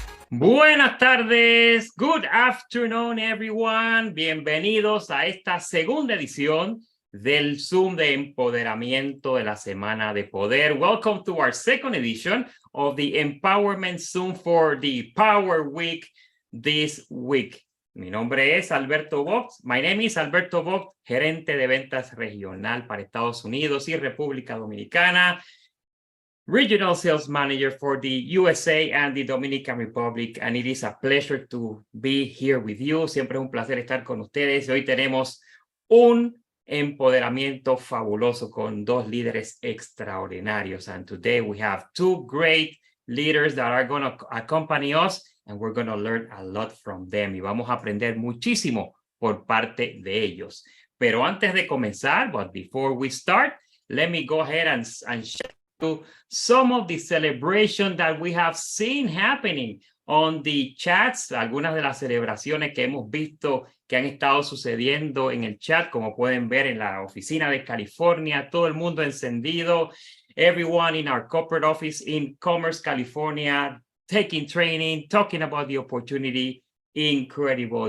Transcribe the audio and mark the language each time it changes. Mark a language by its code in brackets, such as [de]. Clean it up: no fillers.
[es] Buenas tardes, [en] good afternoon everyone, [es] bienvenidos a esta segunda edición del Zoom de empoderamiento de la Semana de Poder. [en] Welcome to our second edition of the Empowerment Zoom for the Power Week this week. [es] Mi nombre es Alberto Vogt, [en] my name is Alberto Vogt, [es] gerente de ventas regional para Estados Unidos y República Dominicana. [en] Regional Sales Manager for the USA and the Dominican Republic, and it is a pleasure to be here with you. [es] Siempre es un placer estar con ustedes. Hoy tenemos un empoderamiento fabuloso con dos líderes extraordinarios. [en] And today we have two great leaders that are going to accompany us, and we're going to learn a lot from them. [es] Y vamos a aprender muchísimo por parte de ellos. Pero antes de comenzar, [en] but before we start, let me go ahead and share to some of the celebration that we have seen happening on the chats, [es] algunas de las celebraciones que hemos visto que han estado sucediendo en el chat, como pueden ver en la oficina de California, todo el mundo encendido, [en] everyone in our corporate office in Commerce, California, taking training, talking about the opportunity. Incredible.